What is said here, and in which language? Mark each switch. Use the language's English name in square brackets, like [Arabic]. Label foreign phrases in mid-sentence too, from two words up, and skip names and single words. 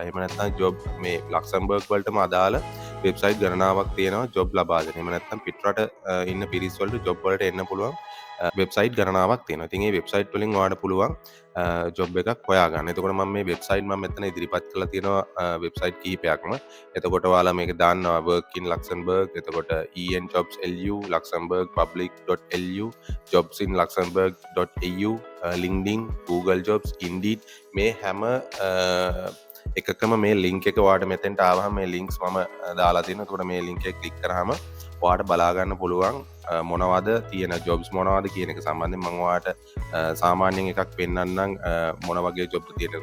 [Sinhala] එහෙම නැත්නම් ජොබ් මේ ලක්සම්බර්ග් වලටම අදාළ වෙබ්සයිට් ගණනාවක් තියෙනවා ජොබ් ලබා දෙන්න. එහෙම නැත්නම් පිටරට ඉන්න පිරිස් වලට ජොබ් වලට එන්න පුළුවන් වෙබ්සයිට් ගණනාවක් තියෙනවා. ඉතින් මේ වෙබ්සයිට් වලින් ඔයාලට පුළුවන් ජොබ් එකක් හොයාගන්න. එතකොට මම මේ වෙබ්සයිට් මම මෙතන ඉදිරිපත් කරලා තියෙනවා වෙබ්සයිට් කිහිපයක්ම. එතකොට ඔයාලා මේක දාන්නවා [English] work in Luxembourg, [Sinhala] එතකොට enjobs.lu, luxembourgpublic.lu, jobsinluxembourg.au, LinkedIn, Google Jobs, Indeed මේ හැම එකකම මේ ලින්ක් එක ඔයාලට මෙතෙන්ට ආවහම මේ ලින්ක්ස් මම දාලා තියෙනවා. එතකොට මේ ලින්ක් එක ක්ලික් කරාම ඔයාට බලා ගන්න පුළුවන් මොනවද තියෙන ජොබ්ස් මොනවද කියන එක සම්බන්ධයෙන් මම ඔයාට සාමාන්‍යයෙන් එකක් පෙන්නන්නම් මොන වගේ ජොබ් තියෙනවද.